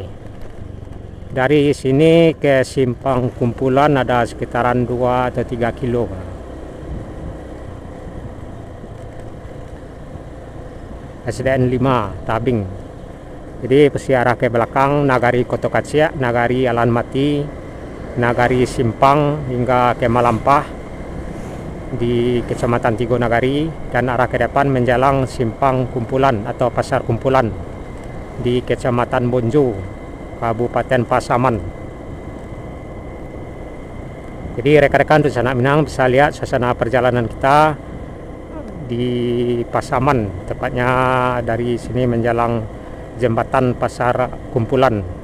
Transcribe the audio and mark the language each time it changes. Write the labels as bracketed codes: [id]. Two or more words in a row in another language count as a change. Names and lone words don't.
[id] Dari sini ke simpang kumpulan ada sekitaran 2 atau 3 kilo. SDN 5 Tabing. Jadi posisi arah ke belakang Nagari Koto Kacia, Nagari Alan Mati, Nagari Simpang hingga ke Malampah di Kecamatan Tigo Nagari, dan arah ke depan menjalang simpang kumpulan atau pasar kumpulan di Kecamatan Bonjo, Kabupaten Pasaman. Jadi rekan-rekan di sana Minang bisa lihat suasana perjalanan kita di Pasaman, tepatnya dari sini menjalang jembatan pasar kumpulan.